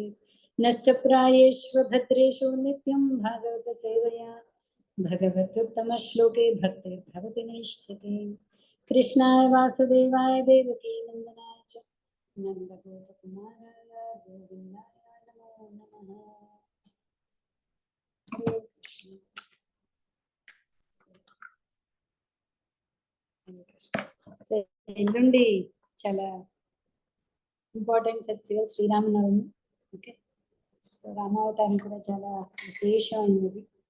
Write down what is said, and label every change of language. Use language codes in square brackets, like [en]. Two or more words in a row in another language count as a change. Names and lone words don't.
[sa] नष्टप्रायेषु भद्रेषु नित्यं भागवत सेवया भगवत्युत्तमश्लोके भक्तिर्भवति नैष्ठिकी। कृष्णाय वासुदेवाय देवकी नन्दनाय च नन्दगोपकुमाराय गोविन्दाय नमो नमः। [te] సో ఎల్లుండి చాలా [en] important festival [te] శ్రీరామనవమి. [en] okay, so [te] రామావతారం కూడా చాలా విశేషమైనది.